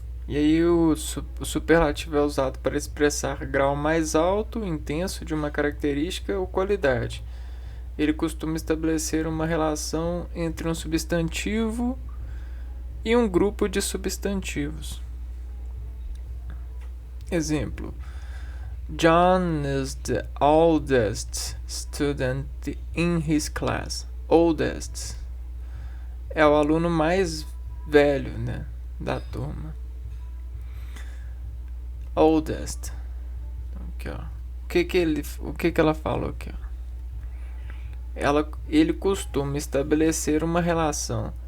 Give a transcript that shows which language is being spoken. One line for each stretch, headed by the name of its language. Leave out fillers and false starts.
Portuguese: E aí o superlativo é usado para expressar grau mais alto, intenso de uma característica ou qualidade. Ele costuma estabelecer uma relação entre um substantivo e um grupo de substantivos. Exemplo:
English: John is the oldest student in his class.
Portuguese: Oldest é o aluno mais velho, né, da turma. Oldest. Aqui, ó. O que ela falou aqui, ó? Ele costuma estabelecer uma relação